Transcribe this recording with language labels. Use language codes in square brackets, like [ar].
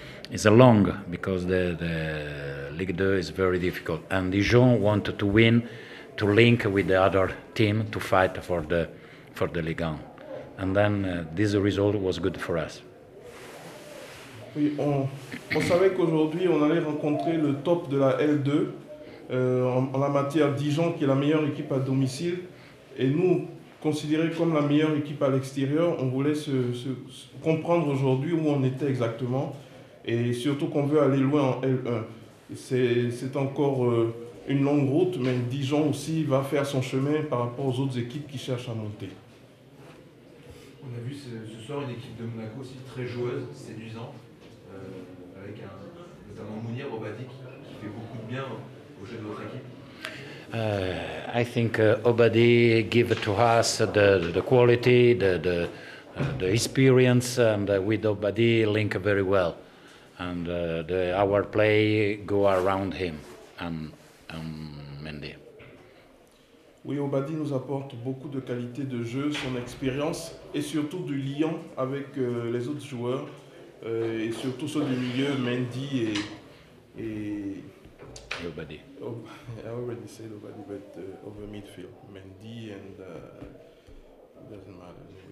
[en] It's a long because the Ligue 2 is very difficult. And Dijon wanted to win, to link with the other team to fight for the Ligue 1. And then this result was good for us. [fr] Oui, on savait qu'aujourd'hui, on allait rencontrer le top de la L2 en la matière Dijon, qui est la meilleure équipe à domicile. Et nous, considérés comme la meilleure équipe à l'extérieur, on voulait se comprendre aujourd'hui où on était exactement. Et surtout qu'on veut aller loin en L1. C'est encore une longue route, mais Dijon aussi va faire son chemin par rapport aux autres équipes qui cherchent à monter. On a vu ce soir une équipe de Monaco aussi très joueuse, séduisante, avec notamment Mounir Obadi qui fait beaucoup de bien au jeu de votre équipe. [en] I think Obadi give to us the quality, the experience, and with Obadi link very well. And our play go around him and Mendy. [fr] Oui, Obadi nous apporte beaucoup de qualité de jeu, son expérience et surtout du lien avec les autres joueurs et surtout ceux du milieu, Mendy et Obadi. [en] I already said Obadi, but over midfield, Mendy and doesn't matter.